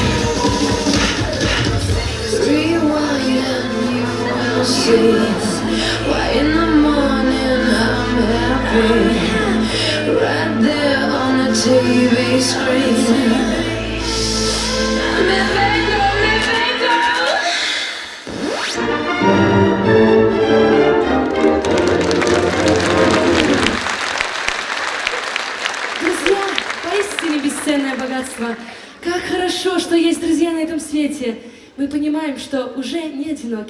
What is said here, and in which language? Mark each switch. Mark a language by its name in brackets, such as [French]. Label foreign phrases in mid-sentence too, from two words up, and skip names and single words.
[English] Rewind and you will see why in the morning I'm happy, right there on the TV screen. [Spanish] Me vengo, me vengo. [Russian] Друзья, поистине бесценное богатство. Как хорошо, что есть друзья на этом свете. Мы понимаем, что уже не одиноки.